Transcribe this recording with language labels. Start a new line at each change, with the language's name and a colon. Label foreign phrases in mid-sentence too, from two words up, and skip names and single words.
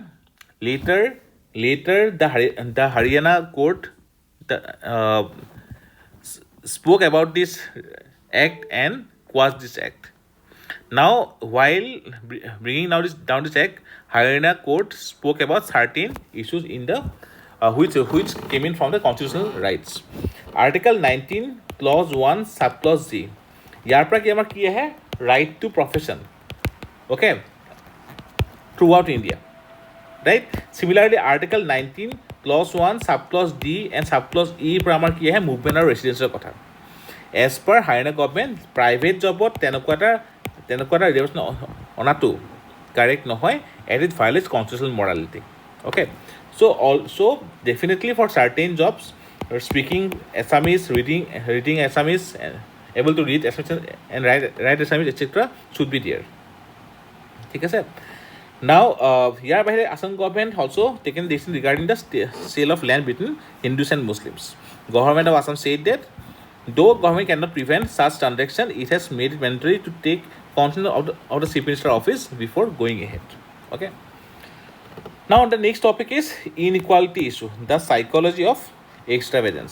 English: Later, the Haryana court spoke about this act and quashed this act. Now, while bringing down this act, Haryana court spoke about certain issues in the which came in from the constitutional rights. Article 19 clause 1 subclause G.
Assamese: ইয়াৰ পৰা কি আমাৰ কি আহে
English: right to profession, okay, throughout India, right? Similarly, Article 19 clause 1 subclause D and subclause E
Assamese: পৰা আমাৰ কি আহে
English: movement আৰু residential কথা. As per Haryana government, private jobত
Assamese: তেনেকুৱা এটা
English: reservation অনাটো correct নহয়, and it violates constitutional morality. Okay. So also definitely for certain jobs, speaking Assamese, reading Assamese, able to read Assamese and write Assamese, etc. should be there.
Assamese: ঠিক আছে.
English: Now,
Assamese: ইয়াৰ বাহিৰে
English: Assam government also taken decision regarding the sale of land between Hindus and Muslims. Government of Assam said that though government cannot prevent such transaction, it has made it mandatory to take consent of the Chief Minister office before going ahead. Okay. Now, the next topic is inequality issue, the psychology of extravagance.